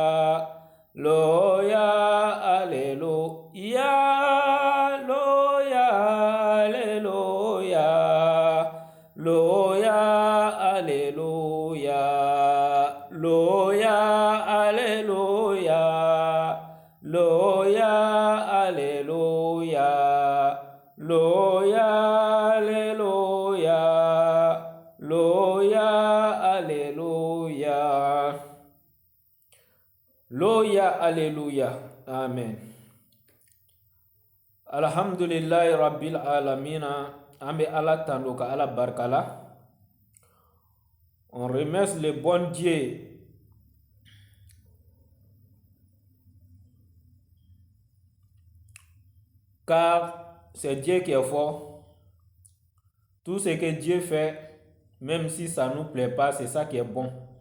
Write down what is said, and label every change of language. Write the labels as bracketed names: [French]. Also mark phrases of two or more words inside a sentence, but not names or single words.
[French] Loya, Alléluia, Loya, Alléluia, Loya, Alléluia, Loya, Alléluia, Loya, Alléluia, Loya, Alléluia, Loya, Alléluia. Loya, Alléluia. Amen. [Arabic] Alhamdulillahi Rabbil Alamina. [Fula] Ambe Allah tandoka Allah barkala. [French] On remercie le bon Dieu car c'est Dieu qui est fort. Tout ce que Dieu fait, même si ça ne nous plaît pas, c'est ça qui est bon.